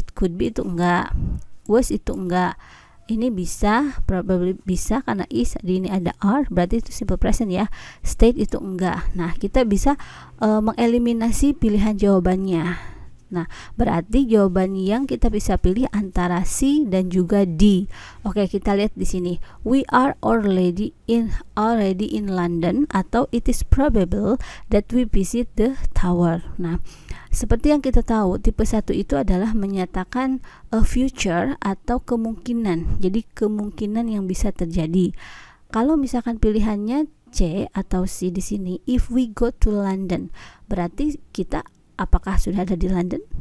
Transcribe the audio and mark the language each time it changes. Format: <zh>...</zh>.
<en>It could be</en> <id>itu enggak. Was itu enggak. Ini bisa,</id> <en>probably</en> <id>bisa karena is di ini ada are, berarti itu simple present ya. State itu enggak. Nah, kita bisa mengeliminasi pilihan jawabannya. Nah, berarti jawaban yang kita bisa pilih antara C dan juga D. Oke, kita lihat di sini.</id> <en>We are already in London,</en> <id>atau</id> <en>it is probable that we visit the tower.</en> <id>Nah, seperti yang kita tahu, tipe 1 itu adalah menyatakan</id> <en>a future</en> <id>atau kemungkinan. Jadi kemungkinan yang bisa terjadi. Kalau misalkan pilihannya C atau C di sini,</id> <en>if we go to London,</en> <id>berarti kita apakah sudah ada di London?</id>